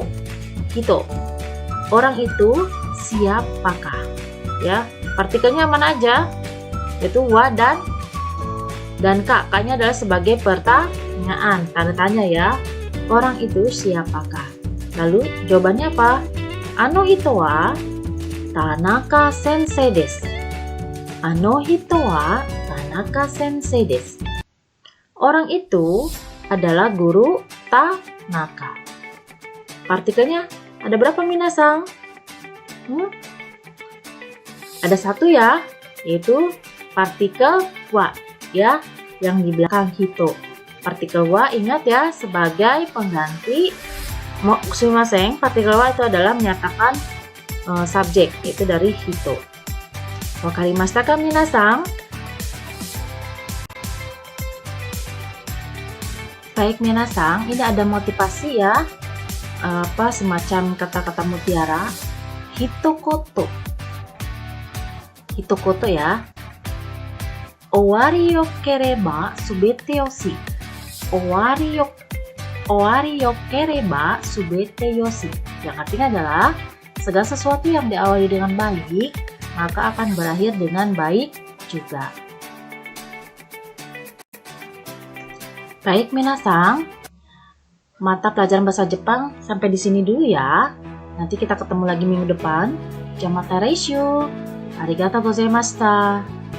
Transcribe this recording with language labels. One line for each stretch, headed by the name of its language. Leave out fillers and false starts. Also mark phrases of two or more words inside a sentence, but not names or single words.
Indonesian: Hito. Orang itu siapakah? Ya, partikelnya mana aja? Yaitu wa dan K-nya adalah sebagai pertanyaan, tanda tanya ya. Orang itu siapakah? Lalu jawabannya apa?
Japanese: あの人は田中先生です. あの人は田中先生です.
Indonesian: Orang itu adalah guru Tanaka. Partikelnya ada berapa minasang? Ada satu ya, yaitu partikel wa ya, yang di belakang hito. Partikel wa ingat ya sebagai pengganti sumimasen. Partikel wa itu adalah menyatakan subjek, yaitu dari hito.
Japanese: 分かりましたか皆さん?
Indonesian: Baik minasang, ini ada motivasi ya. Semacam kata-kata mutiara. Hitokoto.
Japanese: 一言や。終わりよければすべてよし. 終わりよければすべてよし.
Indonesian: Yang artinya adalah segala sesuatu yang diawali dengan baik, maka akan berakhir dengan baik juga. Baik minasang, mata pelajaran bahasa Jepang sampai di sini dulu ya. Nanti kita ketemu lagi minggu depan.
Japanese: じゃまた来週。ありがとうございました.